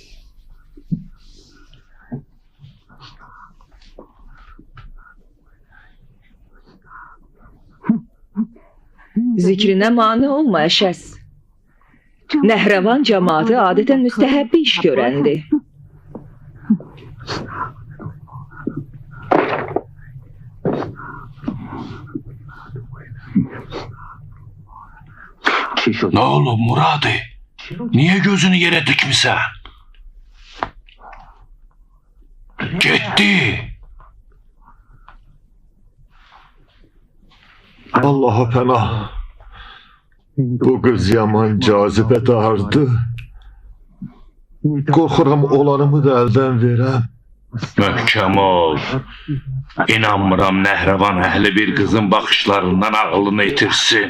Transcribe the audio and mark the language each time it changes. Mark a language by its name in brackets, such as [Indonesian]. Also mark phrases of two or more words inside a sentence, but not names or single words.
[Azerbaijani] Zikrinə mane olma Əşəz. Nəhravan cəmaatı adətən müstəhəbbi iş görəndir. [Turkish] Ne oldu Muradi? Niye gözünü yere dikmişsen? Gitti. [Azerbaijani] Allah'a pənah. Bu qız yaman cazibədardı. Qorxuram olanımı da əldən verəm. Möhkəm ol. İnanmıram Nəhravan əhli [Turkish] bir kızın bakışlarından [Azerbaijani] ağlını itirsin.